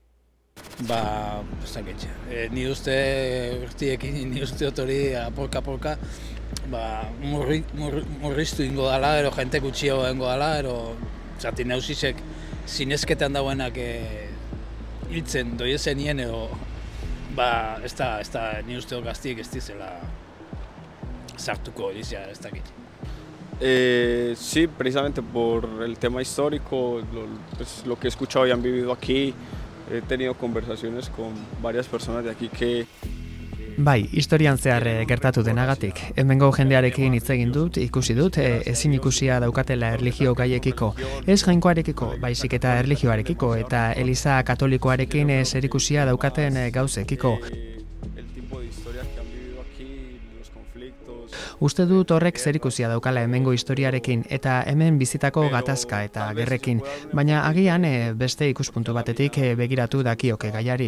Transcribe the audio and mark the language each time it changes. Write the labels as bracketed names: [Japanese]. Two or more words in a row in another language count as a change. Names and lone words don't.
[Basque] Ni uste urtiekin, ni uste hori apurka-apurka murriztu ingo dela, ero jente gutxio ingo dela, ero zati neusisek zinezketan dauenak hiltzen doiezen nien, ero ez da ni uste gaztiek ez dizela sartuko Elizia, ez dakit. [Spanish] Sí, precisamente por el tema histórico, lo que he escuchado y han vivido aquí, he tenido conversaciones con varias personas de aquí que... [Basque] Bai, historian zehar gertatu denagatik. Hemengo jendearekin hitz egin dut, ikusi dut, ezin ikusia daukatela erlijio gaiekiko. Ez jainkoarekiko, baizik eta erlijioarekiko, eta Eliza Katolikoarekin zerikusia daukaten gauzekiko. Uste dut horrek zerikusia daukala hemengo historiarekin eta hemen bizitako gatazka eta gerrekin, baina agian beste ikuspuntu batetik begiratu dakioke gaiari.